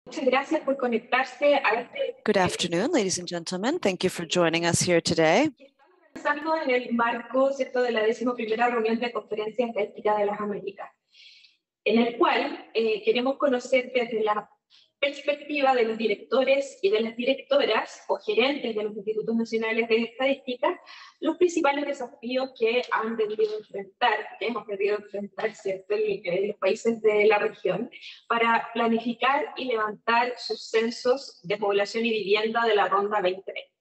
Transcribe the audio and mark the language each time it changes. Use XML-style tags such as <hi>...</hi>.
<es>Muchas gracias por conectarse a este.</es> <en>Good afternoon, ladies and gentlemen. Thank you for joining us here today.</en> <es>Estamos realizando en el marco, ¿cierto?, de la 11ª reunión de Conferencia Estadística de las Américas, en el cual queremos conocer desde la perspectiva de los directores y de las directoras o gerentes de los institutos nacionales de estadística, los principales desafíos que han debido enfrentar, que hemos debido enfrentar, ¿cierto?, en los países de la región para planificar y levantar sus censos de población y vivienda de la Ronda 2020</es>